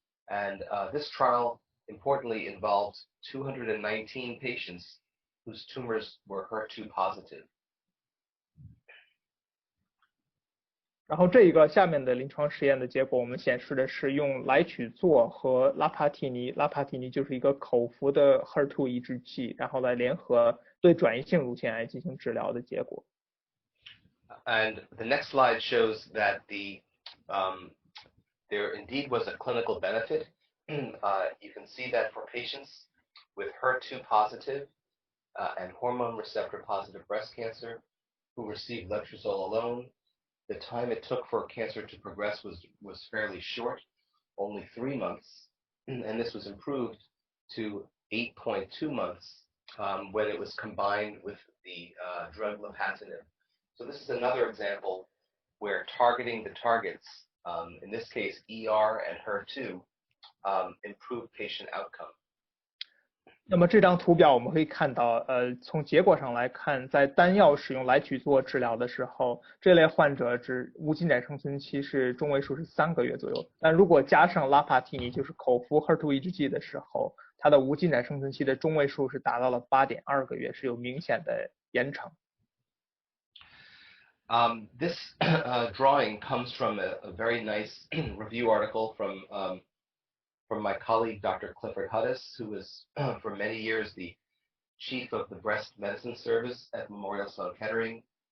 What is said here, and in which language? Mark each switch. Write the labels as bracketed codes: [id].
[en] And this trial, importantly, involved 219 patients whose tumors were HER2 positive. [zh] 然后这一个下面的临床实验的结果，我们显示的是用来曲唑和拉帕替尼就是一个口服的 HER2 抑制剂，然后来联合对转移性乳腺癌进行治疗的结果。 [en] And the next slide shows that there indeed was a clinical benefit. You can see that for patients with HER2 positive and hormone receptor positive breast cancer who received letrozole alone, the time it took for cancer to progress was fairly short, only 3 months, and this was improved to 8.2 months when it was combined with the drug lapatinib. So this is another example where targeting the targets, in this case ER and HER2, improved patient outcome. [zh] 那么这张图表我们可以看到，从结果上来看，在单药使用来曲唑治疗的时候，这类患者无进展生存期是中位数是3个月左右。但如果加上拉帕替尼，就是口服 HER2 抑制剂的时候，它的无进展生存期的中位数是达到了8.2个月，是有明显的延长。 [en] This drawing comes from a very nice review article from my colleague, Dr. Clifford Hudis, who was for many years the chief of the breast medicine service at Memorial Sloan Kettering.